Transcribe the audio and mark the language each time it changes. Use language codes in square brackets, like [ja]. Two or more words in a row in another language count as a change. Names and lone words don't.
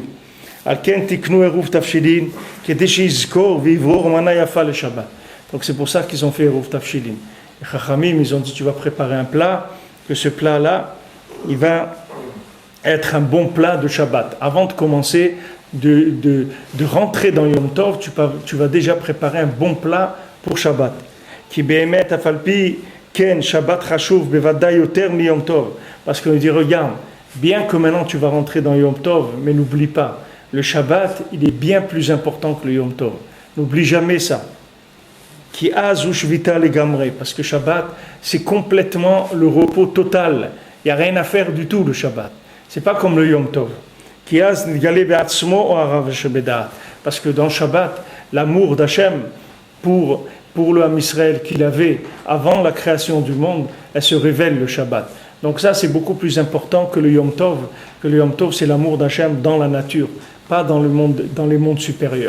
[fr] Donc c'est pour ça qu'ils ont fait [he] עירוב תבשילין. [fr] Les Chachamim, ils ont dit, tu vas préparer un plat, que ce plat-là, il va être un bon plat de Shabbat. Avant de commencer de rentrer dans Yom Tov, tu vas déjà préparer un bon plat pour Shabbat. [he] כי באמת אף על פי כן שבת חשוב בוודאי יותר מיום טוב. [fr] Parce qu'on dit, regarde, bien que maintenant tu vas rentrer dans Yom Tov, mais n'oublie pas, le Shabbat, il est bien plus important que le Yom Tov. N'oublie jamais ça. [he] כי אז שביתה לגמרי, [fr] parce que Shabbat, c'est complètement le repos total. Il n'y a rien à faire du tout le Shabbat. C'est pas comme le Yom Tov. [he] כי אז נגלה בעצמו או הרב שבדעת. [fr] Parce que dans Shabbat, l'amour d'Hachem pour le [he] עם ישראל [fr] qu'il avait avant la création du monde, elle se révèle le Shabbat. Donc ça, c'est beaucoup plus important que le Yom Tov. Que le Yom Tov, c'est l'amour d'Hachem dans la nature, pas dans les mondes supérieurs.